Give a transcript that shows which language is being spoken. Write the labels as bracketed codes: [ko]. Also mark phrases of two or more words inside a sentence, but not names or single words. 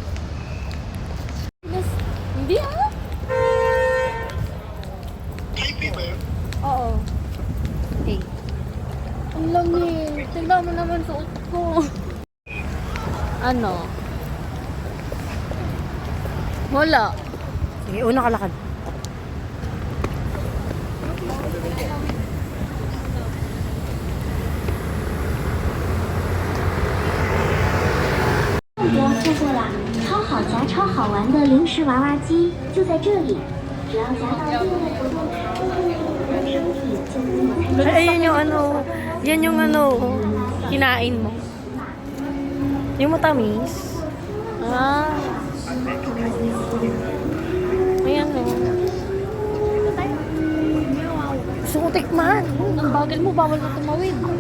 [tl] Hindi ah. Oo. Hey. Ang lamig. Tingnan mo naman suot ko. Ano? Wala. Sige, una kalakad. [zh] 错过了，超好夹、超好玩的零食娃娃机就在这里，只要夹到对的活动卡，商品就可以在 [tl] Ay, ayun yung ano. Yan yung ano. Kinain mo. Yung matamis. Ah. Ayan o. Gusto ko tikman. Ang bagal mo, bawal mo tumawid.